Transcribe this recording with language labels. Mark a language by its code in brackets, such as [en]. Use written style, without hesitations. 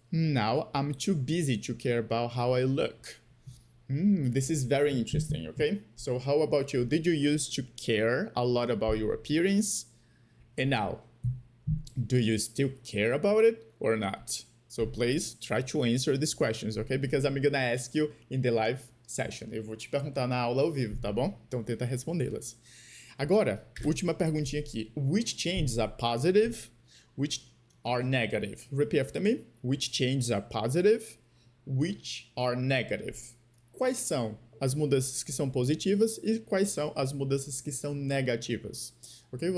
[en] Now I'm too busy to care about how I look. This is very interesting, okay? So how about you? Did you used to care a lot about your appearance? And now, do you still care about it or not? So please try to answer these questions, okay? Because I'm gonna ask you in the live session. [pt] Eu vou te perguntar na aula ao vivo, tá bom? Então tenta respondê-las. Agora, última perguntinha aqui. [en] Which changes are positive? Which are negative? Repeat after me. Which changes are positive? Which are negative? [pt] Quais são as mudanças que são positivas e quais são as mudanças que são negativas? Ok?